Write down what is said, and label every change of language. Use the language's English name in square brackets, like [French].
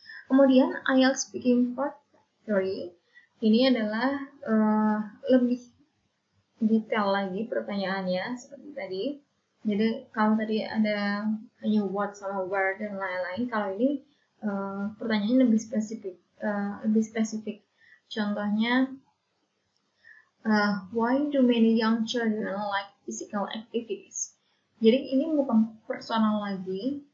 [Indonesian] Kemudian IELTS speaking part 3 ini adalah lebih detail lagi pertanyaannya seperti tadi. Jadi kalau tadi ada hanya what sama where dan lain-lain, kalau ini pertanyaannya lebih spesifik. Contohnya [English] why do many young children like physical activities? [Indonesian] Jadi ini bukan personal lagi.